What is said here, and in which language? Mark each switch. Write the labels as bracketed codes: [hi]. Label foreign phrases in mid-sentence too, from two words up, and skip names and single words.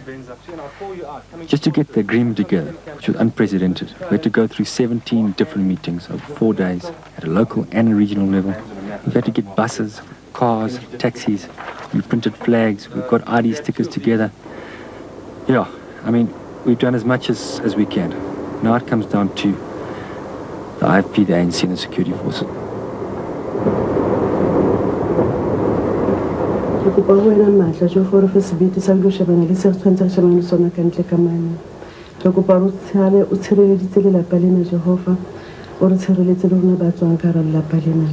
[en] Just to get the agreement together, which was unprecedented, we had to go through 17 different meetings over 4 days at a local and a regional level. We've had to get buses, cars, taxis. We printed flags. We've got ID stickers together. Yeah, I mean, we've done as much as we can. Now it comes down to the IFP, the ANC, and the security forces. [tn] Ke kopa go wena matla jo gore fe sebete sa go shebana le se tshwantse shebana le sona ka ntle ka mane. Ke kopa go tshale o tshireleditse le lapa lena Jehova o re tshireletse le rona ba tswang ka ra lapa lena.